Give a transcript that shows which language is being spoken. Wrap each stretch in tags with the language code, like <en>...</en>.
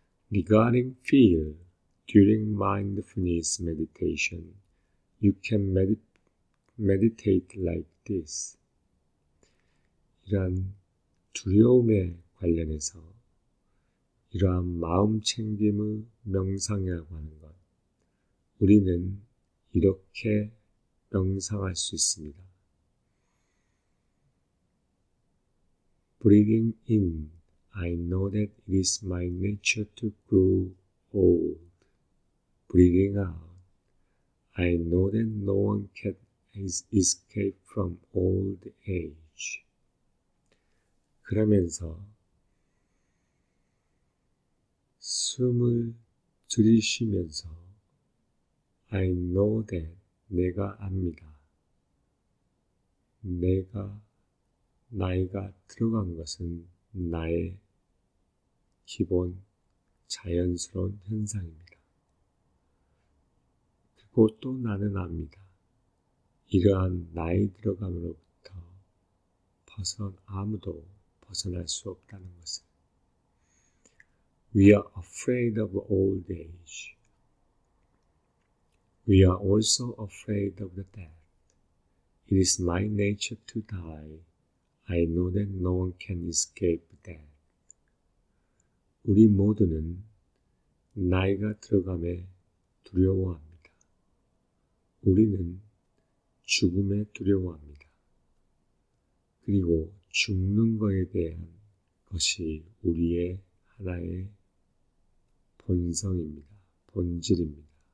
<en>Regarding fear, during mindfulness meditation, you can meditate like this.</en> <ko>이러한 두려움에 관련해서 이러한 마음 챙김의 명상이라고 하는 것, 우리는 이렇게 명상할 수 있습니다.</ko> <en>Breathing in, I know that it is my nature to grow old. Breathing out, I know that no one can escape from old age.</en> <ko>그러면서 숨을 들이쉬면서</ko> <en>I know that</en> <ko>내가 압니다. 내가 나이가 들어간 것은 나의 기본 자연스러운 현상입니다. 그리고 또 나는 압니다. 이러한 나이 들어감으로부터 아무도 벗어날 수 없다는 것을.</ko> <en>We are afraid of old age. We are also afraid of the death. It is my nature to die. I know that no one can escape death.</en> <ko>우리 모두는 나이가 들어감에 두려워합니다. 우리는 죽음에 두려워합니다. 그리고 죽는 것에 대한 것이 우리의 하나의 본성입니다. 본질입니다.</ko>